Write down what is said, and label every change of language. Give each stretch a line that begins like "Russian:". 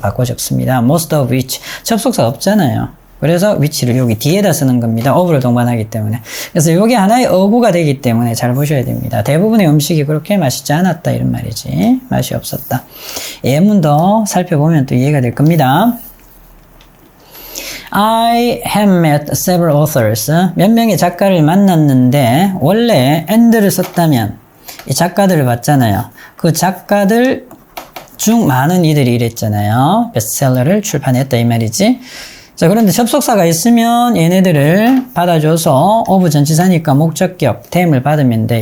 Korean: 바꿔 적습니다.
English: most of which.
Korean: 접속사 없잖아요. 그래서 위치를 여기 뒤에다 쓰는 겁니다. of를 동반하기 때문에. 그래서 이게 하나의 어구가 되기 때문에 잘 보셔야 됩니다. 대부분의 음식이 그렇게 맛있지 않았다 이런 말이지. 맛이 없었다. 예문도 살펴보면 또 이해가 될 겁니다.
English: I have met several authors.
Korean: 몇 명의 작가를 만났는데 원래 and를 썼다면 이 작가들을 봤잖아요. 그 작가들 중 많은 이들이 이랬잖아요. 베스트셀러를 출판했다 이 말이지. 자, 그런데 접속사가 있으면 얘네들을 받아줘서 of 전치사니까 목적격 댐을 받으면 돼.